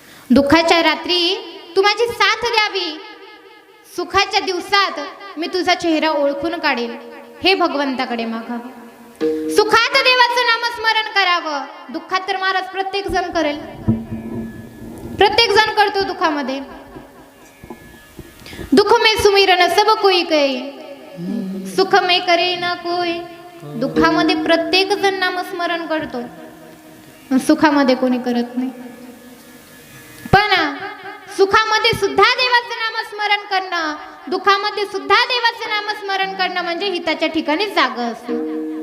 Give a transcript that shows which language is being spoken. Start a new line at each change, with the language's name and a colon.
Marathi: दुःखाच्या रात्री तू माझी साथ द्यावी, सुखाच्या दिवसात मी तुझा चेहरा ओळखून काढेल हे भगवंताकडे मागावं. सुखात देवाचं नामस्मरण करावं. दुःखात तर महाराज प्रत्येक जण करेल, प्रत्येक जण करतो दुःखामध्ये.
Hindi: दुःख में सुमिरन सब कोई करे, सुख में करे ना कोई.
Marathi: दुःखामध्ये प्रत्येक जण नामस्मरण करतो, सुखामध्ये कोणी करत नाही. पण सुखामध्ये सुद्धा देवाचं नामस्मरण करणं, दुःखामध्ये सुद्धा देवाचं नामस्मरण करणं म्हणजे हिताच्या ठिकाणी जागं असणं.